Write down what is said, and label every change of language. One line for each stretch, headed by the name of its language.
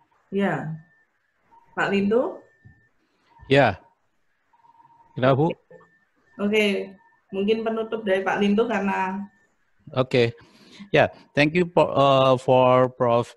Indonesian: ya, Pak Lindu? Ya, kenapa Bu? Oke, mungkin penutup dari Pak Lindu karena.
English: Okay, yeah, thank you for Prof.